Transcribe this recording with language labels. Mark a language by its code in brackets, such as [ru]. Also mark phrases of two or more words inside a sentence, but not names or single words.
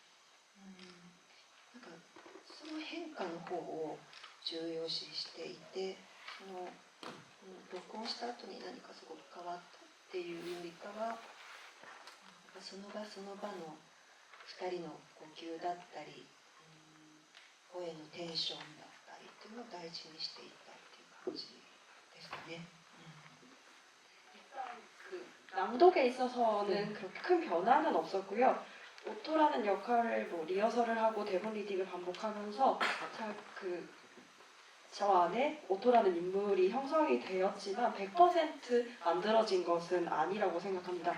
[ja] なんかその変化の方を重要視していて、その録音した後に何かすごく変わったっていうよりかは、その場その場の2人の呼吸だったり、声のテンションだったりっていうのを大事にしていったっていう感じですかね。 [ko] 그 낭독에 있어서는 그렇게 큰 변화는 없었고요. 오토라는 역할을 뭐 리허설을 하고 대본 리딩을 반복하면서 저 안에 오토라는 인물이 형성이 되었지만 100% 만들어진 것은 아니라고 생각합니다.